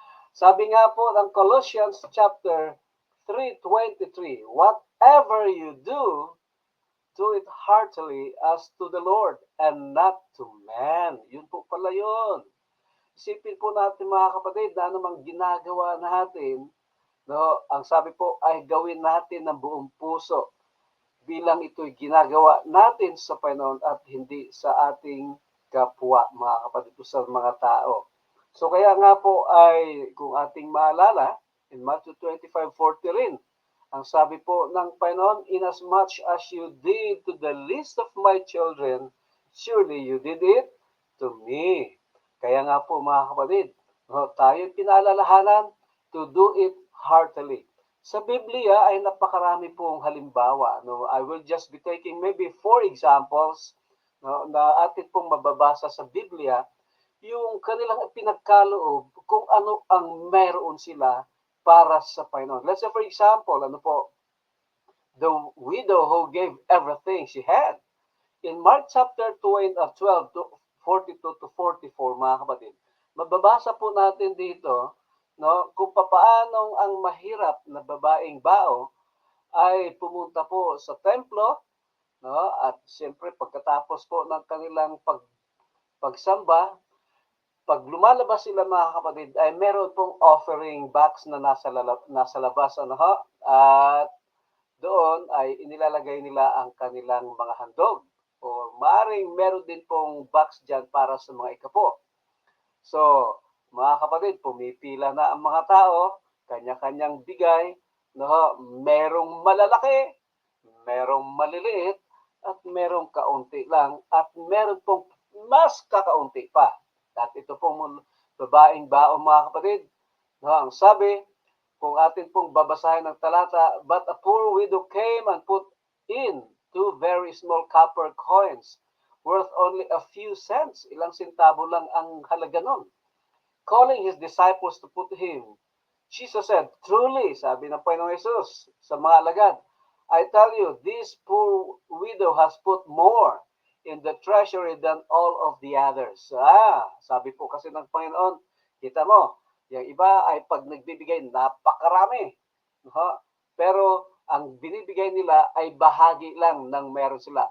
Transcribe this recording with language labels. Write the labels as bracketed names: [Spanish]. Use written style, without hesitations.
[Filipino] Sabi nga po ng [English] Colossians chapter 3:23, whatever you do, do it heartily as to the Lord and not to man. [Filipino] Yun po pala yun. Isipin po natin mga kapatid na anumang ginagawa natin, no, ang sabi po ay gawin natin ng buong puso bilang ito'y ginagawa natin sa Panginoon at hindi sa ating kapwa, mga kapatid, sa mga tao. So kaya nga po ay kung ating maalala, [English] in Matthew 25:40 [Filipino] rin, ang sabi po ng Panginoon, [English] inasmuch as you did to the least of my children, surely you did it to me. [Filipino] Kaya nga po mga kapatid, no, tayo pinaalalahanan [English] to do it heartily. [Filipino] Sa Biblia ay napakarami pong halimbawa. No? [English] I will just be taking maybe 4 examples, [Filipino] no, na atin pong mababasa sa Biblia, yung kanilang pinagkaloob kung ano ang meron sila para sa Panginoon. [English] Let's say for example, the widow who gave everything she had. In Mark chapter 12 to 42 to 44, [Filipino] mga kapatid, mababasa po natin dito, no, kung papaanong ang mahirap na babaeng bao ay pumunta po sa templo, no, at siyempre pagkatapos po ng kanilang pagsamba, pag lumalabas sila mga kapatid ay meron pong offering box na nasa labas, ano ho, at doon ay inilalagay nila ang kanilang mga handog o maaaring meron din pong box dyan para sa mga ikapo. So, mga kapatid, pumipila na ang mga tao, kanya-kanyang bigay, no? Merong malalaki, merong maliliit, at merong kaunti lang, at meron pong mas kakaunti pa. At ito pong babaeng baong, mga kapatid, no? Ang sabi, kung atin pong babasahin ng talata, [English] but a poor widow came and put in 2 very small copper coins, worth only a few cents. [Filipino] Ilang sentabo lang ang halaga nun. [English] Calling his disciples to put him, Jesus said, truly, [Filipino] sabi ng Panginoong Jesus sa mga alagad, [English] I tell you, this poor widow has put more in the treasury than all of the others. [Filipino] Sabi po kasi ng Panginoon, kita mo, Yung iba ay pag nagbibigay, napakarami. No? Pero ang binibigay nila ay bahagi lang ng meron sila.